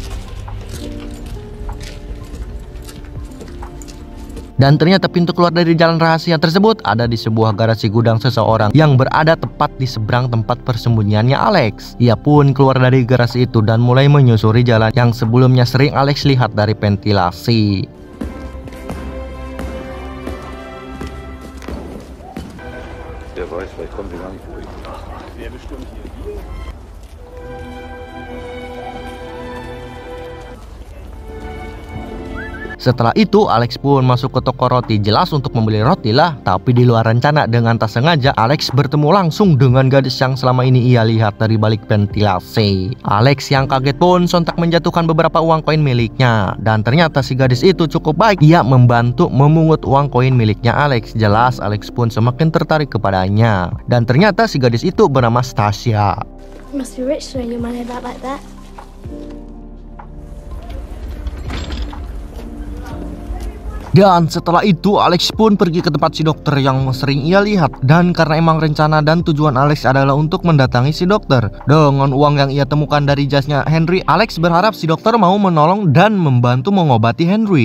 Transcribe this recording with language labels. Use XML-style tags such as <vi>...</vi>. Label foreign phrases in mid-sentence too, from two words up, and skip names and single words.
<id>Dan ternyata pintu keluar dari jalan rahasia tersebut ada di sebuah garasi gudang seseorang yang berada tepat di seberang tempat persembunyiannya Alex. Ia pun keluar dari garasi itu dan mulai menyusuri jalan yang sebelumnya sering Alex lihat dari ventilasi.</id> <de>Wer weiß, vielleicht kommt die gar nicht durch. Wer bestimmt hier?</de> <id>Setelah itu Alex pun masuk ke toko roti, jelas untuk membeli roti lah. Tapi di luar rencana, dengan tak sengaja Alex bertemu langsung dengan gadis yang selama ini ia lihat dari balik ventilasi. Alex yang kaget pun sontak menjatuhkan beberapa uang koin miliknya. Dan ternyata si gadis itu cukup baik, ia membantu memungut uang koin miliknya Alex. Jelas Alex pun semakin tertarik kepadanya. Dan ternyata si gadis itu bernama Stasia.</id> <en>You must be rich to earn your money back like that.</en> <id>Dan setelah itu Alex pun pergi ke tempat si dokter yang sering ia lihat. Dan karena emang rencana dan tujuan Alex adalah untuk mendatangi si dokter, dengan uang yang ia temukan dari jasnya Henry, Alex berharap si dokter mau menolong dan membantu mengobati Henry.</id>